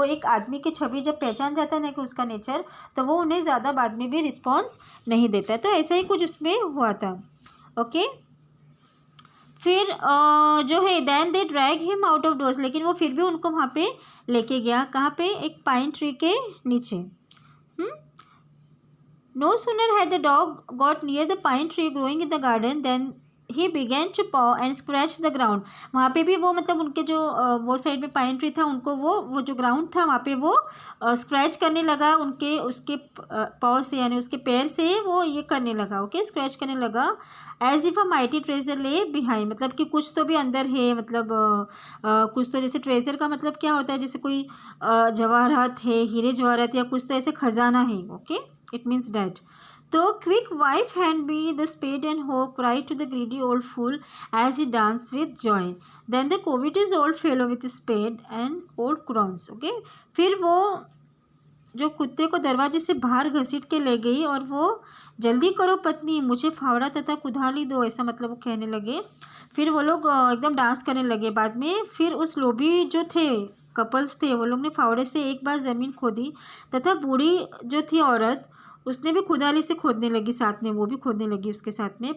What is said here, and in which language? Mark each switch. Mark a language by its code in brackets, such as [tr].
[hi] वो एक आदमी की छवि जब पहचान जाता है ना कि उसका नेचर, तो वो उन्हें ज़्यादा बाद में भी रिस्पॉन्स नहीं देता है। तो ऐसा ही कुछ उसमें हुआ था। ओके। फिर जो है [en] then they drag him out of doors, [hi] लेकिन वो फिर भी उनको वहाँ पे लेके गया। कहाँ पे? एक पाइन ट्री के नीचे। [en] No sooner had the dog got near the pine tree growing in the garden than he began to paw and scratch the ground. [hi] वहाँ पे भी वो मतलब उनके जो वो साइड में पाइन ट्री था, उनको वो जो ग्राउंड था वहाँ पे वो स्क्रैच करने लगा, उसके पाव से यानी उसके पैर से वो ये करने लगा। ओके, स्क्रैच करने लगा। [en] as if a mighty treasure lay behind, [hi] मतलब कि कुछ तो भी अंदर है, मतलब कुछ तो, जैसे ट्रेजर का मतलब क्या होता है, जैसे कोई जवाहरात है, हीरे जवाहरात, या कुछ तो ऐसे खजाना है। [en] Okay, it means that. So quick wife hand me the spade and hoe, cried to the greedy old fool as he danced with joy. Then the covetous old fellow with spade and old crowns. [hi] Okay, फिर वो जो कुत्ते को दरवाजे से बाहर घसीट के ले गई और वो, जल्दी करो पत्नी, मुझे फावड़ा तथा कुदाली दो, ऐसा मतलब वो कहने लगे। फिर वो लोग एकदम डांस करने लगे। बाद में फिर उस लोभी जो थे कपल्स थे, वो लोग ने फावड़े से एक बार ज़मीन खोदी, तथा बूढ़ी जो थी औरत, उसने भी खुदाली से खोदने लगी, साथ में वो भी खोदने लगी उसके साथ में।